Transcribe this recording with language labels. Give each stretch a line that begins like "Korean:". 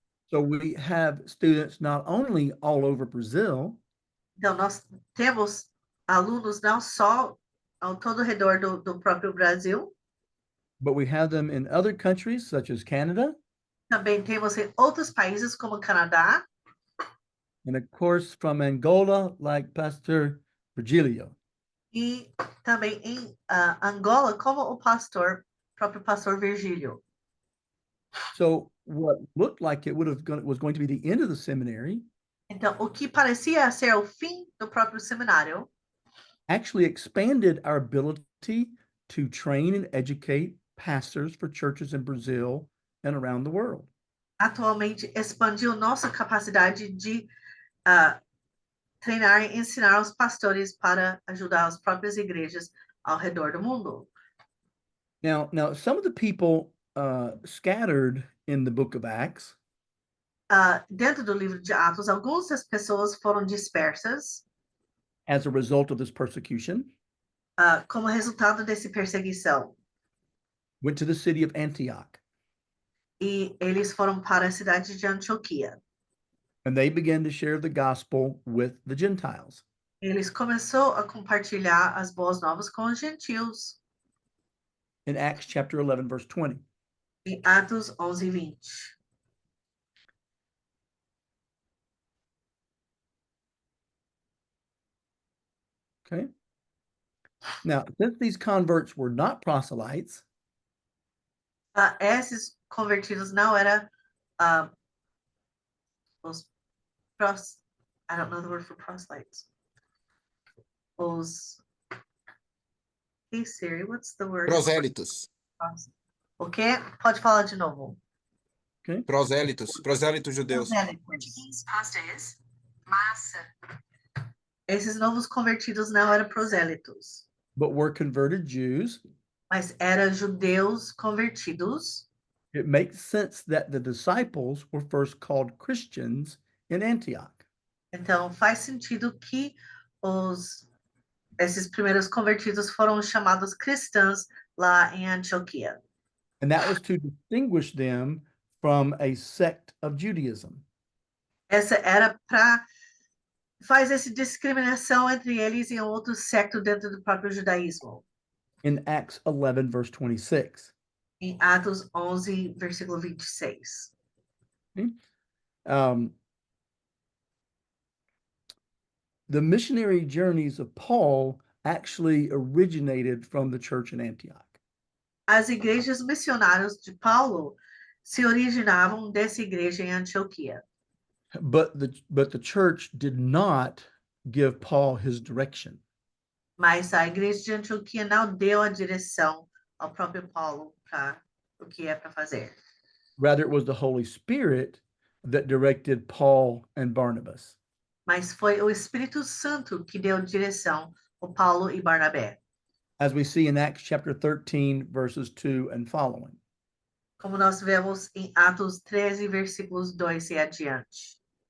English: So we have students not only all over Brazil,
Portuguese: Então, nós temos alunos não só ao todo redor do próprio Brasil,
English: but we have them in other countries such as Canada,
Portuguese: também temos em outros países como Canadá,
English: and of course from Angola, like Pastor Virgilio.
Portuguese: e também em Angola, como o próprio pastor Virgílio.
English: So what looked like it was going to be the end of the seminary
Portuguese: Então, o que parecia ser o fim do próprio seminário
English: actually expanded our ability to train and educate pastors for churches in Brazil and around the world.
Portuguese: atualmente expandiu nossa capacidade de treinar e ensinar os pastores para ajudar as próprias igrejas ao redor do mundo.
English: Now some of the people scattered in the book of Acts
Portuguese: Dentro do livro de Atos, algumas das pessoas foram dispersas
English: as a result of this persecution,
Portuguese: como resultado dessa perseguição.
English: went to the city of Antioch,
Portuguese: E eles foram para a cidade de Antioquia.
English: and they began to share the gospel with the Gentiles.
Portuguese: Eles começaram a compartilhar as boas novas com os gentios.
English: In Acts chapter 11, verse 20.
Portuguese: Em Atos 11:20.
English: Okay. Now, since these converts were not proselytes,
Portuguese: Esses convertidos não eram os
English: I don't know the word for proselytes. Hey Siri, what's the word?
Portuguese: Prosélitos. O quê? Pode falar de novo. Prosélitos. Prosélitos judeus. Prosélitos. Esses novos convertidos não eram prosélitos,
English: but were converted Jews,
Portuguese: mas eram judeus convertidos.
English: it makes sense that the disciples were first called Christians in Antioch.
Portuguese: Então faz sentido que esses primeiros convertidos foram chamados cristãos lá em Antioquia.
English: And that was to distinguish them from a sect of Judaism.
Portuguese: Essa era para faz essa discriminação entre eles e outro secto dentro do próprio judaísmo.
English: in Acts 11, verse 26.
Portuguese: Em Atos 11, versículo 26.
English: Um, the missionary journeys of Paul actually originated from the church in Antioch.
Portuguese: As igrejas missionárias de Paulo se originavam dessa igreja em Antioquia.
English: But the church did not give Paul his direction.
Portuguese: Mas a igreja de Antioquia não deu a direção ao próprio Paulo para o que é para fazer.
English: Rather, it was the Holy Spirit that directed Paul and Barnabas.
Portuguese: Mas foi o Espírito Santo que deu direção ao Paulo e Barnabé.
English: As we see in Acts chapter 13, verses 2 and following.
Portuguese: Como nós vemos em Atos 13, versículos 2 e adiante.